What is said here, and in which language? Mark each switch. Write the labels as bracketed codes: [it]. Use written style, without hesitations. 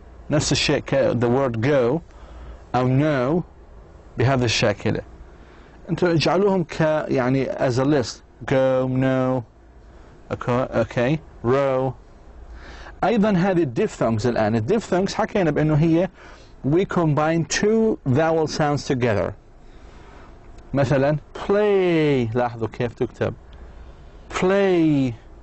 [ar] نفس الشيء [en] the word go [ar] أو no بهذا الشكل. أنتوا اجعلوهم يعني [en] as a list. go, no, okay, row. [ar] أيضا هذه الdiphthongs الآن. الdiphthongs حكينا بأنه هي [en] we combine two vowel sounds together. [ar] مثلا play، لاحظوا كيف تكتب play.